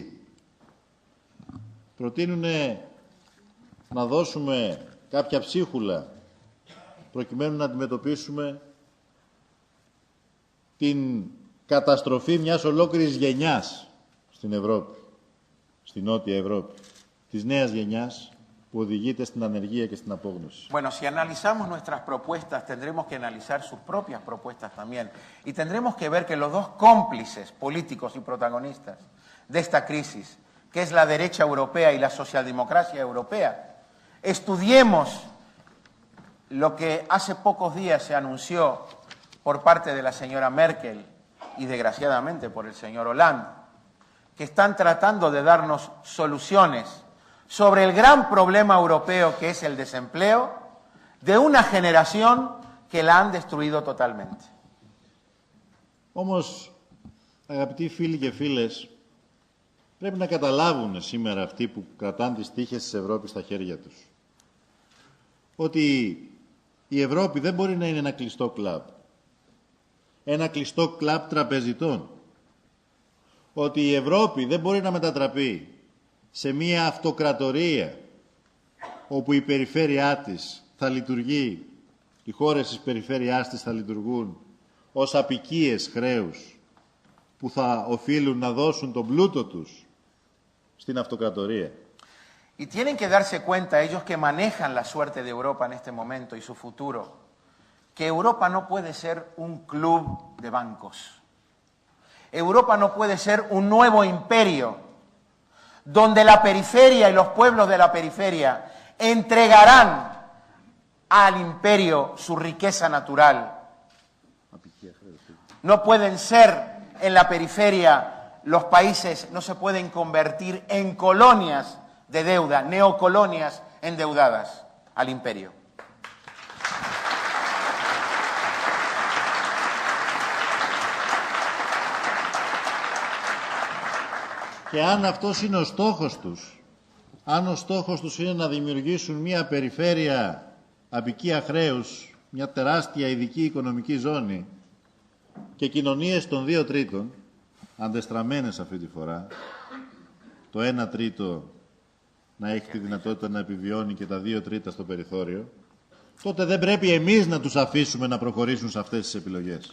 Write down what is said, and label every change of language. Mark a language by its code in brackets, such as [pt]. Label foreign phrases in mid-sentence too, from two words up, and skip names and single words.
[el] Προτείνουν να δώσουμε κάποια ψίχουλα προκειμένου να αντιμετωπίσουμε την καταστροφή μιας ολόκληρης γενιάς στην Ευρώπη, στην Νότια Ευρώπη, της νέας γενιάς που οδηγείται στην ανεργία και στην απόγνωση. [es] Bueno, si analizamos nuestras propuestas, tendremos que analizar sus propias propuestas también. Y tendremos que ver que los dos cómplices políticos y protagonistas de esta crisis, que es la derecha europea y la socialdemocracia europea, estudiemos lo que hace pocos días se anunció por parte de la señora Merkel y desgraciadamente por el señor Hollande, que están tratando de darnos soluciones sobre el gran problema europeo que es el desempleo de una generación que la han destruido totalmente. [el] Όμως, αγαπητοί φίλοι και φίλες, πρέπει να καταλάβουν σήμερα αυτοί που κρατάνε τις τύχες της Ευρώπης στα χέρια τους ότι η Ευρώπη δεν μπορεί να είναι ένα κλειστό κλαμπ. Ένα κλειστό κλαμπ τραπεζιτών. Ότι η Ευρώπη δεν μπορεί να μετατραπεί σε μία αυτοκρατορία όπου η περιφέρειά της θα λειτουργεί, οι χώρες της περιφέρειάς της θα λειτουργούν ως αποικίες χρέους που θα οφείλουν να δώσουν τον πλούτο τους στην αυτοκρατορία. [es] Y tienen que darse cuenta ellos que manejan la suerte de Europa en este momento y su futuro, que Europa no puede ser un club de bancos. Europa no puede ser un nuevo imperio donde la periferia y los pueblos de la periferia entregarán al imperio su riqueza natural. No pueden ser en la periferia, los países no se pueden convertir en colonias de deuda, neocolonias endeudadas al imperio. [el] Και αν αυτός είναι ο στόχος τους, αν ο στόχος τους είναι να δημιουργήσουν μια περιφέρεια απικία χρέους, μια τεράστια ειδική οικονομική ζώνη και κοινωνίες των 2 τρίτων, αντεστραμμένες αυτή τη φορά, το 1 τρίτο να έχει τη δυνατότητα να επιβιώνει και τα 2 τρίτα στο περιθώριο, τότε δεν πρέπει εμείς να τους αφήσουμε να προχωρήσουν σε αυτές τις επιλογές.